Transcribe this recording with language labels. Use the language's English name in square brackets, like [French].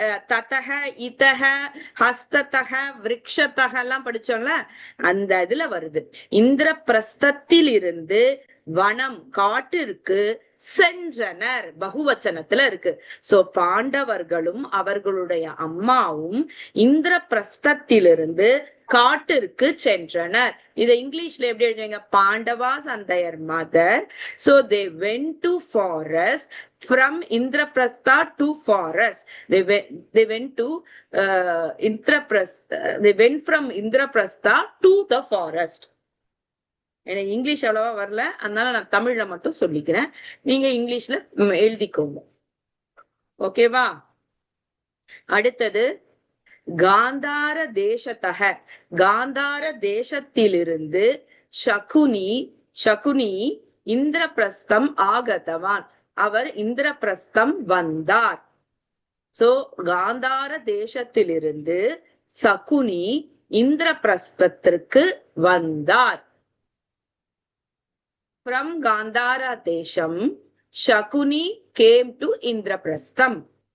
[Sanskrit] ததக இதக ஹஸ்ததக விருக்ஷதக [Tamil] எல்லாம் படிச்சோம்ல, அந்த இதுல வருது. இந்திரபிரஸ்தத்தில் இருந்து வனம் காட்டிற்கு சென்றனர். பகுவச்சனத்துல இருக்கு. சோ பாண்டவர்களும் அவர்களுடைய அம்மாவும் இந்திரபிரஸ்தத்திலிருந்து காட்டிற்கு சென்றனர். இதை இங்கிலீஷ்ல எப்படி எழுதுவீங்க? [English] Pandavas and their mother. So they went to forest from Indraprastha to forest. They went to Indraprastha. They went from Indraprastha to the forest. [Tamil] எனக்கு இங்கிலீஷ் அவ்வளவா வரல, அதனால நான் தமிழ்ல மட்டும் சொல்லிக்கிறேன். நீங்க இங்கிலீஷ்ல எழுதிக்கோங்க. ஓகேவா? அடுத்தது [Sanskrit] காந்தார தேசத்தக, [Tamil] காந்தார தேசத்திலிருந்து [Sanskrit] சகுனி இந்திரபிரஸ்தம் ஆகதவான், [Tamil] அவர் இந்திரபிரஸ்தம் வந்தார். சோ காந்தார தேசத்திலிருந்து சகுனி இந்திரபிரஸ்தத்திற்கு வந்தார். [English] From Gandhara Desham, Shakuni came to Indraprastham.